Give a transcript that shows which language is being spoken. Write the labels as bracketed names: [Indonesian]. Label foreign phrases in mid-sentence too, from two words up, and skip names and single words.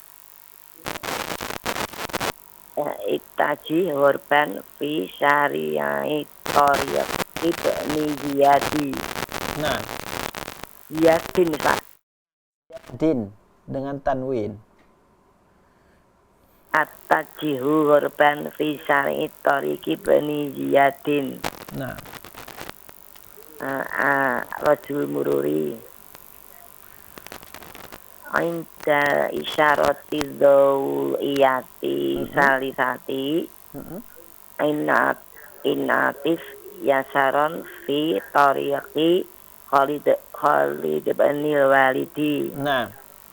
[Arabic] اتجه غربًا في شارع طارق بن زياد. [Indonesian] Nah, Ziyadin, Pak. din dengan tanwin. [Arabic] اتجه غربًا في شارع طارق بن زيادٍ. [Indonesian] Nah, [Arabic] رجل المرور عند إشارة الزاوية الثالثة انعطف يسارًا في طريق خالد بن الوليد.